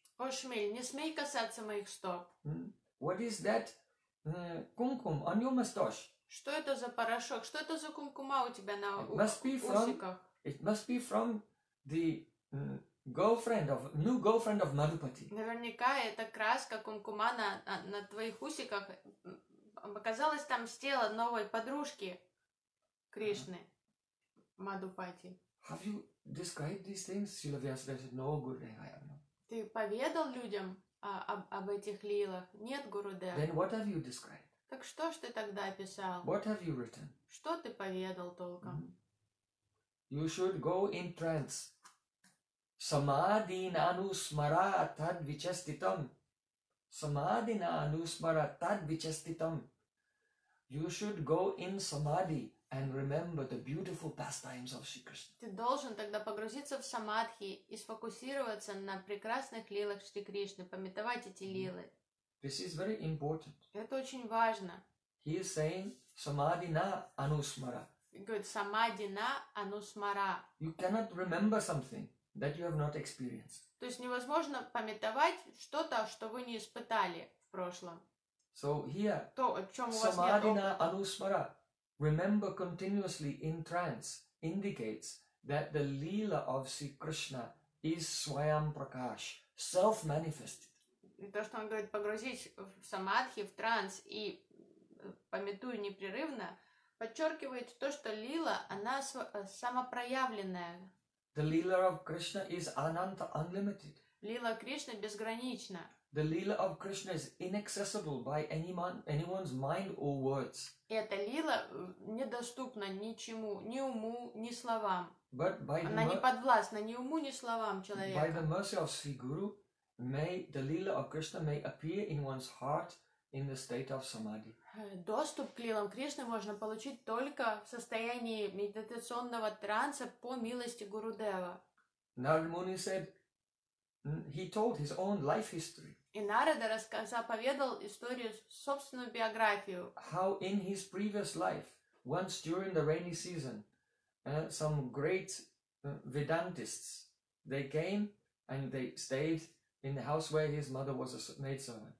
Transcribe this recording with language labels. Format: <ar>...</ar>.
<ru>О, Шмель, не смей касаться моих стоп.</ru> <en>What is that кумкум on your mustache?</en> <ru>Что это за порошок? Что это за кумкума у тебя на усиках?</ru> <en>It must be from the new girlfriend of Madhupati.</en> <ru>Наверняка эта краска кумкума на твоих усиках оказалась там с тела новой подружки Кришны, Мадхупати.</ru> <en>Have you described these things? Srila Vyasa said, no, Gurudev, I have not.</en> <ru>Ты поведал людям об этих лилах? Нет, Гурудев.</ru> <en>Then what have you described?</en> <ru>Так что ж ты тогда описал?</ru> <en>What have you written?</en> <ru>Что ты поведал толком?</ru> <en>Mm-hmm. You should go in trance.</en> <sa>Самадина анусмара тад вичаститам. Самадина анусмара тад вичаститам.</sa> <en>You should go in samadhi and remember the beautiful pastimes of Sri Krishna.</en> <ru>Ты должен тогда погрузиться в самадхи и сфокусироваться на прекрасных лилах Шри Кришны, памятовать эти лилы.</ru> <en>This is very important.</en> <ru>Это очень важно.</ru> <en>He is saying</en> <sa>самадина анусмара.</sa> <en>Good.</en> <sa>Самадина анусмара.</sa> <en>You cannot remember something that you have not experienced.</en> <ru>То есть невозможно памятовать что-то, что вы не испытали в прошлом.</ru> <en>So here,</en> <ru>то, о чем у вас нет опыта.</ru> <sa>Самадина анусмара,</sa> <en>remember continuously in trance, indicates that the lila of Sri Krishna is swayam prakash, self-manifested.</en> <ru>И то, что он говорит, погрузить в самадхи, в транс и памятую непрерывно, подчеркивает то, что лила, она самопроявленная.</ru> <en>The lila of Krishna is ananta, unlimited.</en> <ru>Лила Кришны безгранична.</ru> <en>The lila of Krishna is inaccessible by anyone's mind or words.</en> <ru>Эта лила недоступна ничему, ни уму, ни словам.</ru> <en>But by</en> <ru>она не подвластна ни уму, ни словам человека.</ru> <en>By the mercy of Sri Guru, may the lila of Krishna may appear in one's heart in the state of samadhi.</en> <ru>Доступ к лилам Кришны можно получить только в состоянии медитационного транса по милости Гурудева.</ru> <en>Narada Muni said, he told his own life history.</en> <ru>И Нарада рассказал, поведал историю, собственную биографию.</ru> <en>How in his previous life, once during the rainy season, some great Vedantists, they came and they stayed in the house where his mother was a maidservant.</en>